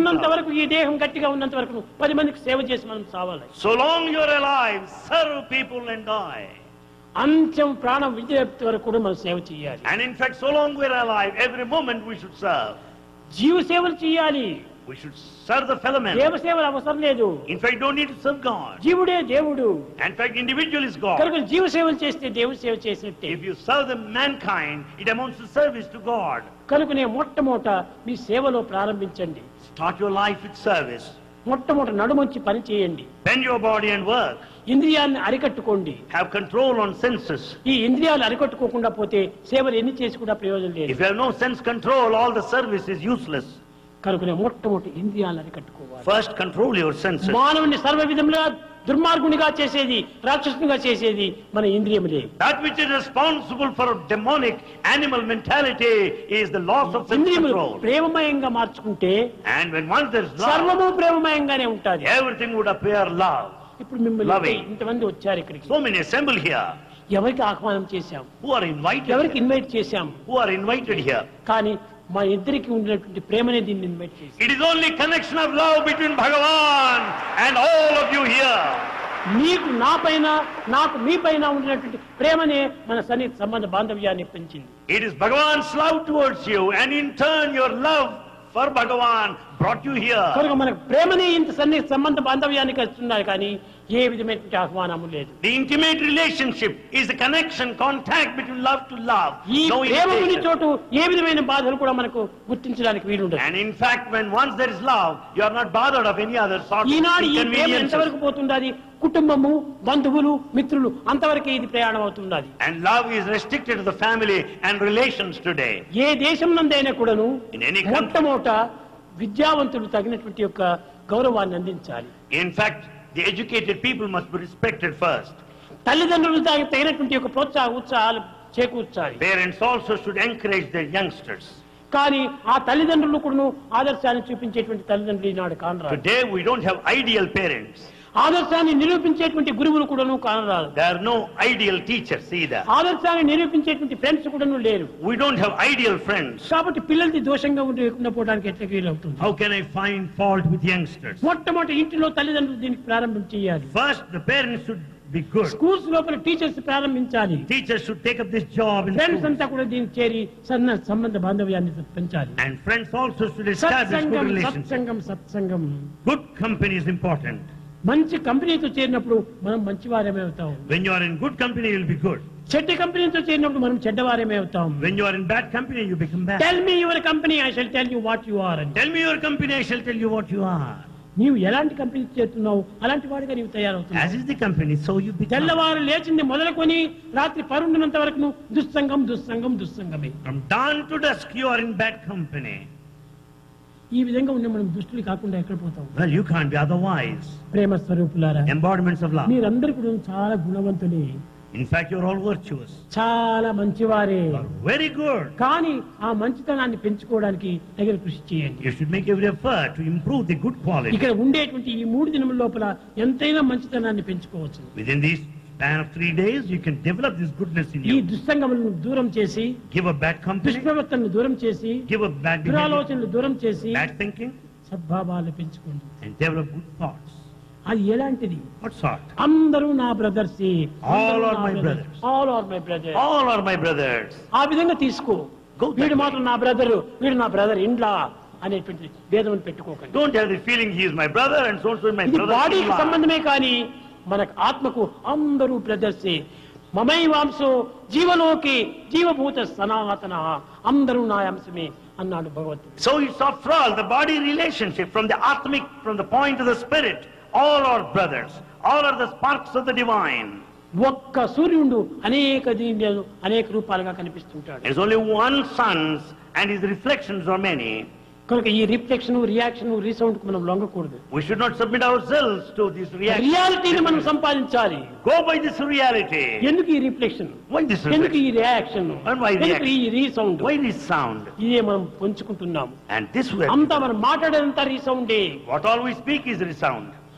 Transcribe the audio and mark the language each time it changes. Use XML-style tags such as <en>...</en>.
<te>ఉన్నంత cloud. వరకు ఈ దేహం గట్టిగా ఉన్నంత వరకు 10 మందికి సేవ చేసి మనం చావాలి.</te> <en>So long you're alive, serve people and die.</en> <te>అంత్యం ప్రాణం విడిచేంత వరకు కూడా మనం సేవ చేయాలి.</te> <en>And in fact, so long we're alive, every moment we should serve.</en> <te>జీవ సేవలు చేయాలి.</te> <en>We should serve the fellow man.</en> <te>దేవ సేవలు అవసరం లేదు.</te> <en>In fact, you don't need to serve God.</en> <te>జీవుడే దేవుడు.</te> <en>In fact, individual is God.</en> <te>కనుక జీవ సేవలు చేస్తే దేవుడి సేవ చేసినట్టే.</te> <en>If you serve the mankind, it amounts to service to God.</en> <te>కనుకనే మొట్టమొదట మీ సేవలో ప్రారంభించండి.</te> <en>Start your life with service.</en> <te>మొట్టమొదట నడుమంచి పని చేయండి.</te> <en>Bend your body and work.</en> <te>ఇంద్రియాన్ని అరికట్టుకోండి.</te> <en>Have control on senses.</en> <te>ఈ ఇంద్రియాలు అరికట్టుకోకుండా పోతే సేవలు ఎన్ని చేసి కూడా ప్రయోజనం లేదు.</te> <en>If you have no sense control, all the service is useless.</en> <te>కనుకనే మొట్టమొదటి ఇంద్రియాలను అరికట్టుకోవాలి.</te> <en>First, control your senses.</en> <te>మానవుని సర్వ విధములుగా దుర్మార్గునిగా చేసేది, రాక్షసునిగా చేసేది మన ఇంద్రియములే.</te> <en>That which is responsible for demonic animal mentality is the loss of</en> <te>ఇంద్రియములు</te> <en>self-control.</en> <te>ప్రేమమయంగా మార్చుకుంటే</te> <en>And when once there is love,</en> <te>సర్వము ప్రేమమయంగానే ఉంటుంది.</te> <en>everything would appear love.</en> <te>ఇప్పుడు మిమ్మల్ని</te> <en>Loving.</en> <te>ఇంతమంది వచ్చారు ఇక్కడికి.</te> <en>So many assemble here.</en> <te>ఎవరికి ఆహ్వానం చేశాం?</te> <en>Who are invited</en> <te>ఎవరికి</te> <en>here?</en> <te>ఇన్వైట్ చేశాం?</te> <en>Who are invited here?</en> <te>కానీ మా ఇద్దరికి ఉన్నటువంటి ప్రేమనే దీన్ని ఇన్వైట్ చేశాం.</te> <en>It is only connection of love between Bhagavan and all of you here.</en> <te>నీకు నా పైన నాకు మీ పైన ఉన్నటువంటి ప్రేమనే మన సన్నిహిత సంబంధ బాంధవ్యాన్ని పెంచింది.</te> <en>It is Bhagavan's love towards you, and in turn your love for Bhagavan brought you here.</en> <te>కనుక మనకు ప్రేమనే ఇంత సన్నిహిత సంబంధ బాంధవ్యానికి వస్తున్నారు కానీ ఏ విధమైనటువంటి ఆహ్వానము లేదు.</te> <en>The intimate relationship is the connection, contact between love to love.</en> <te>ఈ</te> <en>No</en> <te>ప్రేమ ఉన్న</te> <en>invitation.</en> <te>చోటు ఏ విధమైన బాధలు కూడా మనకు గుర్తించడానికి వీలుండదు.</te> <en>And in fact, when once there is love, you are not bothered of any other sort of</en> <te>ఈనాడు ఈ ప్రేమ</te> <en>inconveniences.</en> <te>ఎంతవరకు పోతుండాలి? కుటుంబము, బంధువులు, మిత్రులు అంతవరకే ఇది ప్రయాణం అవుతుండాలి.</te> <en>And love is restricted to the family and relations today.</en> <te>ఏ దేశం నందైనా కూడాను</te> <en>In any country.</en> <te>మొట్టమొదట విద్యావంతులు తగినటువంటి యొక్క గౌరవాన్ని అందించాలి.</te> <en>In fact, the educated people must be respected first.</en> <te>తల్లిదండ్రులు తగినటువంటి యొక్క ఉత్సాహాలు చేకూర్చాలి.</te> <en>Parents also should encourage their youngsters.</en> <te>కానీ ఆ తల్లిదండ్రులు కూడా ఆదర్శాన్ని చూపించేటువంటి తల్లిదండ్రులు ఈనాడు కానరాదు.</te> <en>Today we don't have ideal parents.</en> <te>ఆదర్శాన్ని నిరూపించేటువంటి గురువులు కూడాను కానరాదు.</te> <en>There are no ideal teachers either.</en> <te>ఆదర్శాన్ని నిరూపించేటువంటి friends కూడాను లేరు.</te> <en>We don't have ideal friends.</en> <te>కాబట్టి పిల్లలది దోషంగా ఉండకపోవడానికి ఎట్లా వీలవుతుంది?</te> <en>How can I find fault with youngsters?</en> <te>మొట్టమొదటి ఇంటిలో తల్లిదండ్రులు దీనికి ప్రారంభం చేయాలి.</te> <en>First, the parents should be good.</en> <te>Schools లోపల టీచర్స్ ప్రారంభించాలి.</te> <en>Teachers should take up this job in</en> <te>friends</te> <en>schools.</en> <te>అంతా కూడా దీనికి చేరి సంబంధ బాంధవ్యాన్ని పెంచాలి.</te> <en>And friends also should establish good</en> <te>సత్సంగం</te> <en>relationships.</en> <te>సత్సంగం సత్సంగం.</te> <en>Good company is important.</en> <te>మంచి కంపెనీతో చేరినప్పుడు మనం మంచివారమే అవుతాం.</te> <en>When you are in good company, you will be good.</en> <te>చెడ్డ కంపెనీతో చేరినప్పుడు మనం చెడ్డవారమే అవుతాం.</te> <en>When you are in bad company, you become bad. Tell me your company, I shall tell you what you are అని. Tell me your company, I shall tell you what you are.</en> <te>నీవు ఎలాంటి company చేస్తున్నావు అలాంటి వాడిగా నీవు</te> <en>As</en> <te>తయారవుతున్నావు.</te> <en>is the company, so you become.</en> <te>తెల్లవారు లేచింది మొదలుకొని రాత్రి పరుండినంత వరకు దుస్సంగం దుస్సంగం దుస్సంగమే.</te> <en>From dawn to dusk, you are in bad company.</en> <te>ఈ విధంగా ఉండే మనం దుష్టులు కాకుండా ఎక్కడ పోతాం?</te> <en>Well, you can't be otherwise.</en> <te>ప్రేమ స్వరూపులారా,</te> <en>Embodiments of love.</en> <te>మీరందరూ కూడా చాలా గుణవంతులే,</te> <en>In fact, you're all virtuous.</en> <te>చాలా మంచివారే.</te> <en>You are very good.</en> <te>కానీ ఆ మంచితనాన్ని పెంచుకోవడానికి తగిన కృషి చేయండి.</te> <en>You should make every effort to improve the good quality.</en> <te>ఇక్కడ ఉండేటువంటి ఈ 3 దినముల లోపల ఎంతైనా మంచితనాన్ని పెంచుకోవచ్చు.</te> <en>Within these span of 3 days, you can develop this goodness in</en> <te>ఈ</te> <en>you.</en> <te>దుస్సంగములను దూరం చేసి,</te> <en>Give up bad company,</en> <te>దుష్ప్రవర్తనను దూరం చేసి,</te> <en>give up bad behavior,</en> <te>దురాలోచనలు దూరం చేసి</te> <en>bad thinking,</en> <te>సద్భావాలు పెంచుకోండి.</te> <en>and develop good thoughts.</en> <te>అది ఎలాంటిది?</te> <en>What sort?</en> <te>అందరూ నా brothers,</te> <en>All are my brothers. All are my brother. All are my brothers.</en> <te>ఆ విధంగా తీసుకో.</te> <en>Go that</en> <te>వీడు</te> <en>way.</en> <te>మాత్రం నా బ్రదరు, వీడు నా బ్రదర్ ఇండ్లా అనేటువంటి భేదం పెట్టుకోకండి.</te> <en>Don't have the feeling he is my brother and so is my</en> <te>ఇది</te> <en>brother.</en> <te>బాడీకి సంబంధమే కానీ మనకు ఆత్మకు అందరూ బ్రదర్సే.</te> <sa>మమై వాంసో జీవలోకి జీవభూత సనాతన,</sa> <te>అందరూ నా అంశమే అన్నాడు భగవంతుడు.</te> <en>So it's after all the body relationship from the atmic, from the point of the spirit. All are brothers. All are the sparks of the divine.</en> <te>ఒక్క సూర్యుడు అనేక దీనిలో అనేక రూపాలుగా కనిపిస్తుంటాడు.</te> <en>There's only one sun and his reflections are many.</en> <te>కనుక ఈ reflection, reaction, resound కు మనం లొంగకూడదు.</te> <en>We should not submit ourselves to this reaction.</en> <te>రియాలిటీని మనం సంపాదించాలి.</te> <en>Go by this reality.</en> <te>ఎందుకు ఈ రిఫ్లెక్షన్?</te> <en>Why this</en> <te>ఎందుకు ఈ</te> <en>reflection? Reaction? And why</en> <te>ఎందుకు</te> <en>reaction?</en> <te>ఈ రీసౌండ్?</te> <en>Why this sound?</en> <te>ఇదే మనం పంచుకుంటున్నాం.</te> <en>And this way,</en> <te>అంతా మనం మాట్లాడేదంతా రీసౌండే,</te> <en>what all we speak is resound.</en>